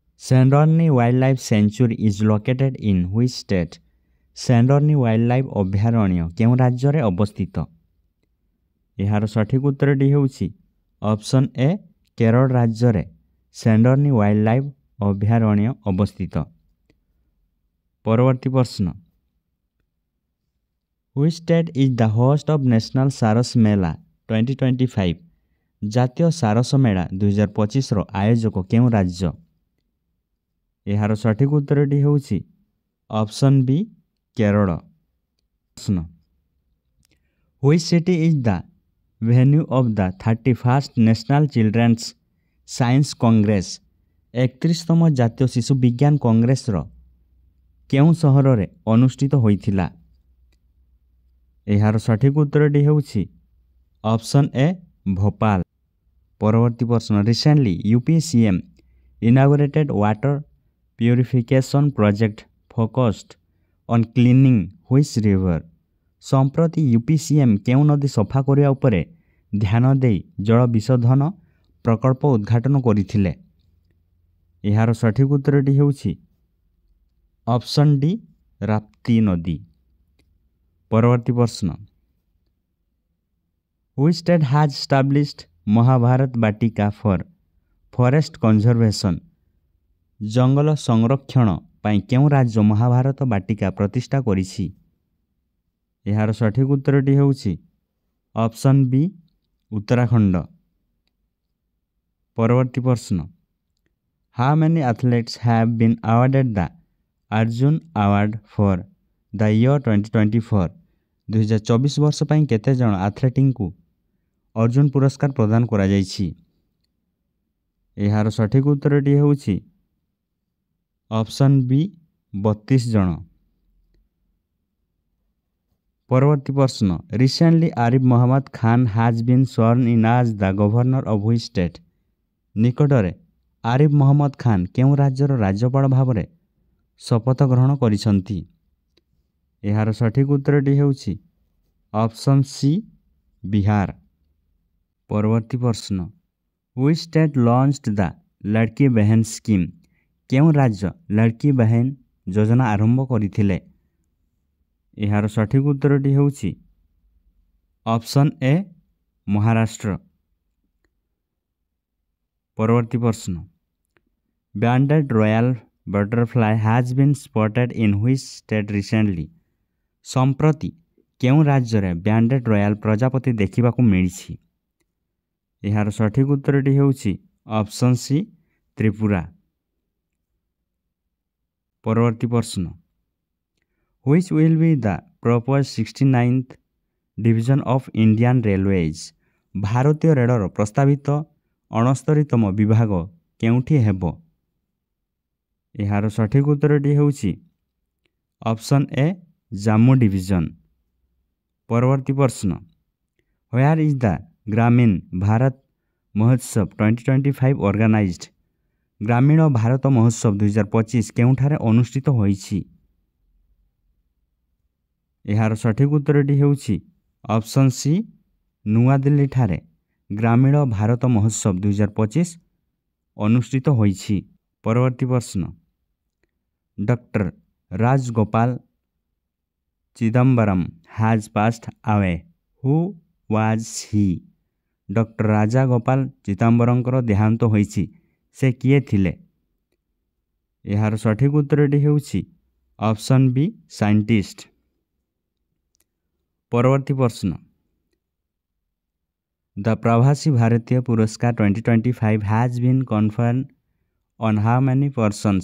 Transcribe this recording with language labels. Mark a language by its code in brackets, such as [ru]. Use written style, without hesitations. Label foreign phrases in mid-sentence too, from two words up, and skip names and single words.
[en] Sandorni Wildlife Sanctuary is located in which state? [or] Sandorni Wildlife ଅଭୟାରଣ୍ୟ କେଉଁ ରାଜ୍ୟରେ ଅବସ୍ଥିତ? ଏହାର ସଠିକ ଉତ୍ତରଟି ହେଉଛି [en] option A [or] କେରଳ ରାଜ୍ୟରେ Sandorni Wildlife ଅଭୟାରଣ୍ୟ ଅବସ୍ଥିତ। ପରବର୍ତ୍ତୀ ପ୍ରଶ୍ନ [en] Which state is the host of National Saras Mela 2025? [or] ଜାତୀୟ ସାରସ ମେଳା 2025ର ଆୟୋଜକ କେଉଁ ରାଜ୍ୟ? ଏହାର ସଠିକ ଉତ୍ତରଟି ହେଉଛି [en] option B [or] କେରଳ। [en] ପ୍ରଶ୍ନ Which city is the venue of the 31st National Children's Science Congress? [or] 31ତମ ଜାତୀୟ ଶିଶୁ ବିଜ୍ଞାନ କଂଗ୍ରେସର କେଉଁ ସହରରେ ଅନୁଷ୍ଠିତ ହୋଇଥିଲା? ଏହାର ସଠିକ ଉତ୍ତରଟି ହେଉଛି [en] option A [or] ଭୋପାଳ। ପରବର୍ତ୍ତୀ ପ୍ରଶ୍ନ [en] Recently UP CM inaugurated water purification project focused on cleaning which river? [or] ସମ୍ପ୍ରତି [en] UP CM [or] କେଉଁ ନଦୀ ସଫା କରିବା ଉପରେ ଧ୍ୟାନ ଦେଇ ଜଳ ବିଶୋଧନ ପ୍ରକଳ୍ପ ଉଦ୍ଘାଟନ କରିଥିଲେ? ଏହାର ସଠିକ ଉତ୍ତରଟି ହେଉଛି [en] option D [or] ରାପ୍ତି ନଦୀ। ପରବର୍ତ୍ତୀ ପ୍ରଶ୍ନ [en] Which state has established Mahabharat Batika for forest conservation? [or] ଜଙ୍ଗଲ ସଂରକ୍ଷଣ ପାଇଁ କେଉଁ ରାଜ୍ୟ ମହାଭାରତ ବାଟିକା ପ୍ରତିଷ୍ଠା କରିଛି? ଏହାର ସଠିକ ଉତ୍ତରଟି ହେଉଛି [en] option B [or] ଉତ୍ତରାଖଣ୍ଡ। ପରବର୍ତ୍ତୀ ପ୍ରଶ୍ନ [en] How many athletes have been awarded the Arjun Award for the year 2024? [or] 2024 ବର୍ଷ ପାଇଁ କେତେ ଜଣ ଆଥଲେଟ୍ଙ୍କୁ ଅର୍ଜୁନ ପୁରସ୍କାର ପ୍ରଦାନ କରାଯାଇଛି? ଏହାର ସଠିକ ଉତ୍ତରଟି ହେଉଛି [en] option B [or] 32 ଜଣ। ପରବର୍ତ୍ତୀ ପ୍ରଶ୍ନ [en] Recently Arif Mohammad Khan has been sworn in as the governor of which state? [or] ନିକଟରେ ଆରିଫ ମହମ୍ମଦ ଖାନ କେଉଁ ରାଜ୍ୟର ରାଜ୍ୟପାଳ ଭାବରେ ଶପଥ ଗ୍ରହଣ କରିଛନ୍ତି? ଏହାର ସଠିକ ଉତ୍ତରଟି ହେଉଛି [en] option C [or] ବିହାର। ପରବର୍ତ୍ତୀ ପ୍ରଶ୍ନ [en] Which state launched the ଲଡ଼କି ବେହେନ ସ୍କିମ୍? [or] କେଉଁ ରାଜ୍ୟ ଲଡ଼କି ବେହେନ ଯୋଜନା ଆରମ୍ଭ କରିଥିଲେ? ଏହାର ସଠିକ ଉତ୍ତରଟି ହେଉଛି [en] option A [or] ମହାରାଷ୍ଟ୍ର। ପରବର୍ତ୍ତୀ ପ୍ରଶ୍ନ [en] Banded royal butterfly has been spotted in which state recently? [or] ସମ୍ପ୍ରତି କେଉଁ ରାଜ୍ୟରେ [en] banded royal [or] ପ୍ରଜାପତି ଦେଖିବାକୁ ମିଳିଛି? ଏହାର ସଠିକ ଉତ୍ତରଟି ହେଉଛି [en] option C [or] ତ୍ରିପୁରା। ପରବର୍ତ୍ତୀ ପ୍ରଶ୍ନ [en] Which will be the proposed 69th division of Indian Railways? [or] ଭାରତୀୟ ରେଳର ପ୍ରସ୍ତାବିତ 69ତମ ବିଭାଗ କେଉଁଠି ହେବ? ଏହାର ସଠିକ ଉତ୍ତରଟି ହେଉଛି [en] option A [or] ଜାମ୍ମୁ ଡିଭିଜନ। ପରବର୍ତ୍ତୀ ପ୍ରଶ୍ନ [en] Where is the ଗ୍ରାମୀଣ ଭାରତ ମହୋତ୍ସବ 2025 organized? [or] ଗ୍ରାମୀଣ ଭାରତ ମହୋତ୍ସବ 2025 କେଉଁଠାରେ ଅନୁଷ୍ଠିତ ହୋଇଛି? ଏହାର ସଠିକ ଉତ୍ତରଟି ହେଉଛି [en] option C [or] ନୂଆଦିଲ୍ଲୀଠାରେ ଗ୍ରାମୀଣ ଭାରତ ମହୋତ୍ସବ 2025 ଅନୁଷ୍ଠିତ ହୋଇଛି। ପରବର୍ତ୍ତୀ ପ୍ରଶ୍ନ [en] ଡକ୍ଟର ରାଜଗୋପାଳ ଚିଦମ୍ବରମ୍ has passed away. Who was he? [or] ଡକ୍ଟର ରାଜା ଗୋପାଳ ଚିଦମ୍ବରମଙ୍କର ଦେହାନ୍ତ ହୋଇଛି, ସେ କିଏ ଥିଲେ? ଏହାର ସଠିକ ଉତ୍ତରଟି ହେଉଛି [en] option B scientist. [or] ପରବର୍ତ୍ତୀ ପ୍ରଶ୍ନ [en] The ପ୍ରବାସୀ ଭାରତୀୟ ପୁରସ୍କାର 2025 has been conferred on how many persons?